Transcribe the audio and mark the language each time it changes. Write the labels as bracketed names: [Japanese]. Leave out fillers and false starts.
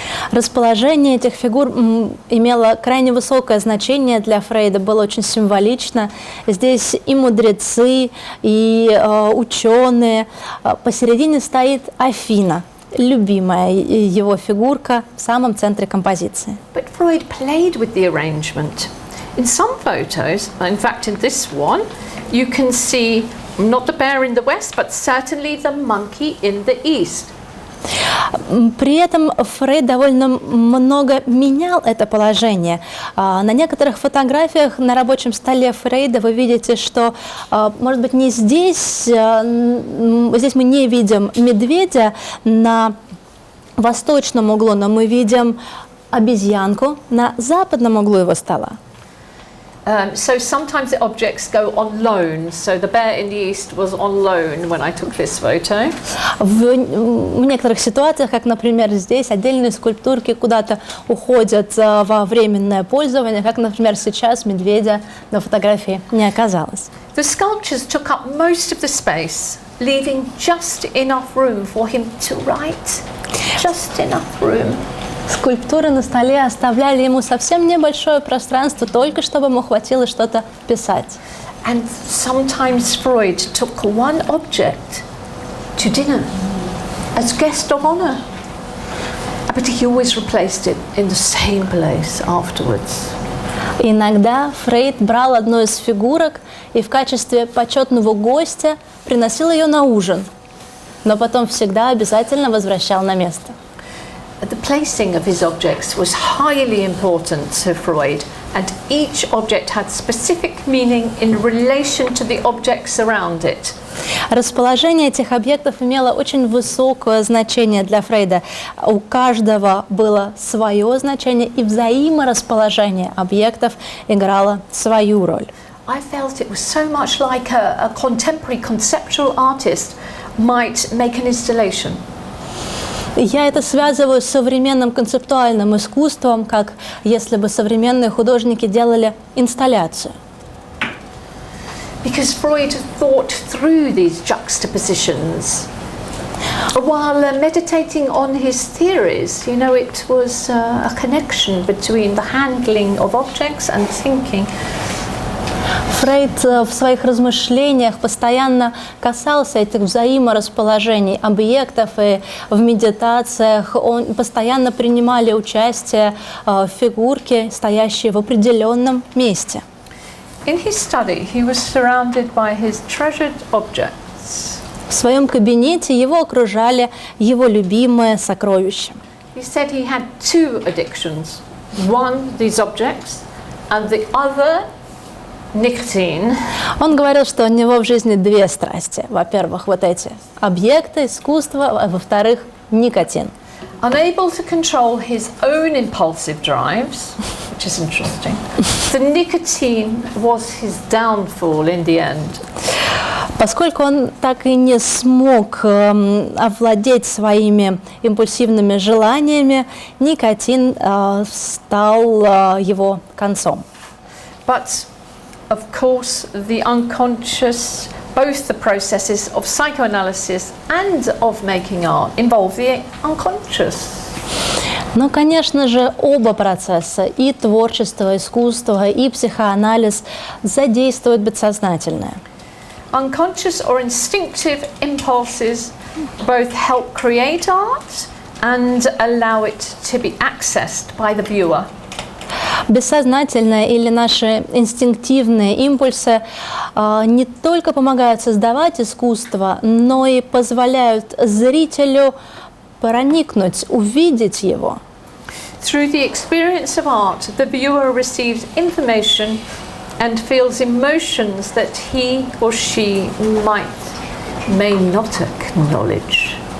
[Russian] Расположение этих фигур имело крайне высокое значение для Фрейда, было очень символично. Здесь и мудрецы, и ученые. Посередине стоит Афина, любимая его фигурка в самом центре композиции. [English] But Freud played with the arrangement. In some photos, in fact in this one, you can see not the bear in the west, but certainly the monkey in the east. [Russian] При этом Фрейд довольно много менял это положение. На некоторых фотографиях на рабочем столе Фрейда вы видите, что, может быть, не здесь, здесь мы не видим медведя на восточном углу, но мы видим обезьянку на западном углу его стола. [English] So sometimes the objects go on loan. So the bear in the east was on loan when I took this photo. [Russian] В некоторых ситуациях, как, например, здесь, отдельные скульптурки куда-то уходят во временное пользование, как, например, сейчас медведя на фотографии не оказалось. [English] The sculptures took up most of the space, leaving just enough room for him to write. Just enough room. [Russian] Скульптуры на столе оставляли ему совсем небольшое пространство, только чтобы ему хватило что-то писать. [English] And sometimes Freud took one object to dinner as guest of honor, but he always replaced it in the same place afterwards. [Russian] Иногда Фрейд брал одну из фигурок и в качестве почетного гостя приносил ее на ужин, но потом всегда обязательно возвращал на место. [English] The placing of his objects was highly important to Freud, and each object had specific meaning in relation to the objects around it. [Russian] Расположение этих объектов имело очень высокое значение для Фрейда. У каждого было свое значение, и взаиморасположение объектов играло свою роль. [English] I felt it was so much like a contemporary conceptual artist might make an installation. [Russian] Я это связываю с современным концептуальным искусством, как если бы современные художники делали инсталляцию. [English] Because Freud thought through these juxtapositions. While meditating on his theories, you know, it was a connection between the handling of objects and thinking. [Russian] Фрейд в своих размышлениях постоянно касался этих взаиморасположений объектов, и в медитациях он постоянно принимали участие фигурки, стоящие в определенном месте. [English] In his study, he was surrounded by his treasured objects. [Russian] В своем кабинете его окружали его любимые сокровища. [English] He said he had two addictions. One, these objects, and the other, nicotine. [Russian] Он говорил, что у него в жизни две страсти. Во-первых, вот эти объекты, искусство, а во-вторых, никотин. [English] Unable to control his own impulsive drives, which is interesting, the nicotine was his downfall in the end. [Russian] Поскольку он так и не смог овладеть своими импульсивными желаниями, никотин стал его концом. [English] But of course, the unconscious, both the processes of psychoanalysis and of making art involve the unconscious. [Russian] Но, конечно же, оба процесса, и творчество, искусство, и психоанализ, задействуют бессознательное. [English] Unconscious or instinctive impulses both help create art and allow it to be accessed by the viewer. [Russian] Бессознательное или наши инстинктивные импульсы не только помогают создавать искусство, но и позволяют зрителю проникнуть, увидеть его. [English] Through the experience of art, the viewer receives information and feels emotions that he or she may not acknowledge.